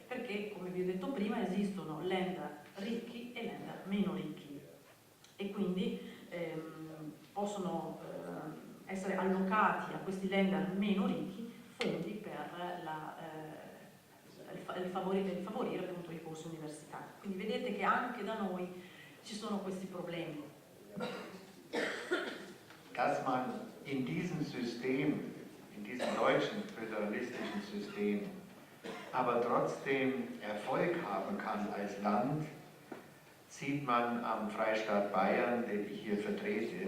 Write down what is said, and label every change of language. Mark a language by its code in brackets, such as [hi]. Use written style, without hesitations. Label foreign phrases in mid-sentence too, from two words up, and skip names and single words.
[it] Perché, come vi ho detto prima, esistono Länder ricchi e Länder meno ricchi e quindi possono essere allocati a questi Länder meno ricchi fondi per favorire appunto i corsi universitari. Quindi vedete che anche da noi ci sono questi problemi. [de] Dass man in diesem System, in diesem deutschen föderalistischen System, aber trotzdem Erfolg haben kann als Land, sieht man am Freistaat Bayern, den ich hier vertrete.